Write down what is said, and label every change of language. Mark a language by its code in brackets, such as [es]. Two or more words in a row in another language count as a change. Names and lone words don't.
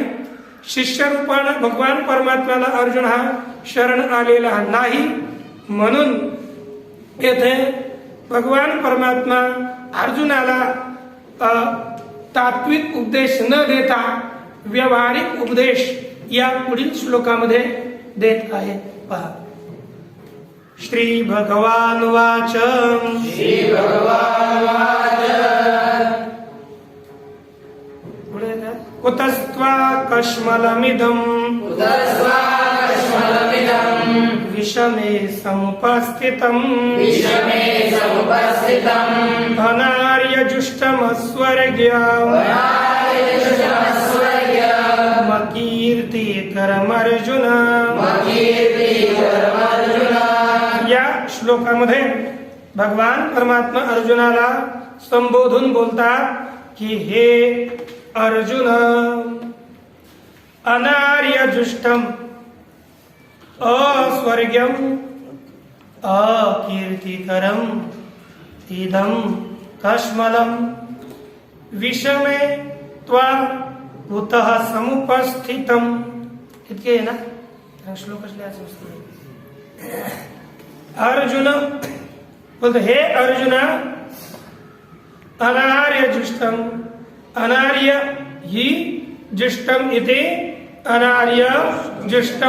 [mr] शिष्य रूपानं भगवान परमात्म्याला अर्जुन हा शरण आलेला नाही. म्हणून येथे भगवान परमात्मा अर्जुनाला तात्विक उपदेश न देता व्यावहारिक उपदेश या पुढील श्लोकामध्ये देत आहे. पहा, [sa] श्री भगवान वाच, श्री भगवान वाच, कुतस्त्वा कश्मलमिदं विषमे समुपस्थितम् अनार्यजुष्टमस्वर्ग्यमकीर्तिकरमर्जुन. [mr] या श्लोकामध्ये भगवान परमात्मा अर्जुनाला संबोधून बोलतात की हे अर्जुन, [sa] अनार्यजुष्टम अस्वर्ग्यम अकीर्तिकरम इदं कश्मलम विषमे त्वा कुतः समुपस्थितम. [mr] इतके आहे ना श्लोकच लिहायचं असतं. अर्जुन बोलतो, हे अर्जुना, अनार्यजुष्टम, [sa] अनार्य ही जुष्टम इथे अनार्य जुष्टम.